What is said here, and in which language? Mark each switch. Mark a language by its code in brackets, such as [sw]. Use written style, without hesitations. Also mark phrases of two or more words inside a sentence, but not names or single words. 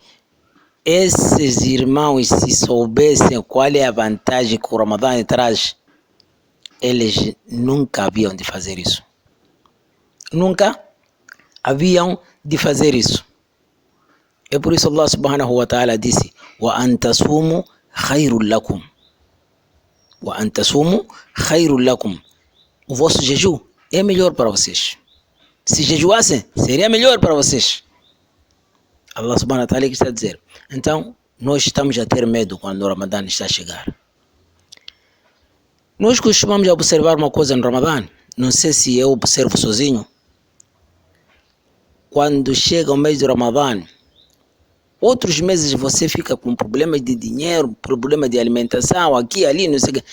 [pt] Esses irmãos, se soubessem qual é a vantagem que o Ramadã traz, eles nunca haviam de fazer isso. Nunca haviam de fazer isso. É por isso [ar] الله سبحانه وتعالى [pt] disse: [ar] وأن تصوموا خير لكم. وأن تصوموا خير لكم. [pt] O vosso jejum é melhor para vocês. Se jejuassem, seria melhor para vocês. [ar] الله سبحانه وتعالى [pt] está a dizer. Então, nós estamos a ter medo quando o Ramadã está a chegar. Nós costumamos observar uma coisa no Ramadã. Não sei se eu observo sozinho. Quando chega o mês de Ramadã, outros meses você fica com problemas de dinheiro, problema de alimentação, aqui, ali, não sei o quê.